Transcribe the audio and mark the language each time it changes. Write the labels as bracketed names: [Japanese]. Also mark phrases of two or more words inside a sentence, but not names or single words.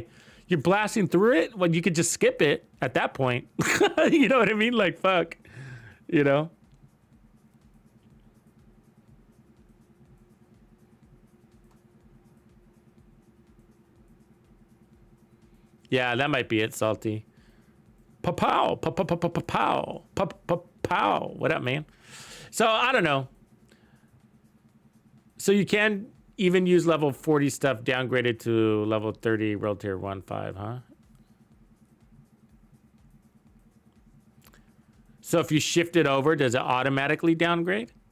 [English] You're blasting through it? Well, you could just skip it at that point. You know what I mean? Like, fuck, you know? Yeah, that might be it, Salty. Pa-pow, pa-pa-pa-pa-pow, pa-pa-pow. What up, man? So, I don't know. So you can even use level 40 stuff downgraded to level 30 World Tier 1-5, huh? So if you shift it over, does it automatically downgrade?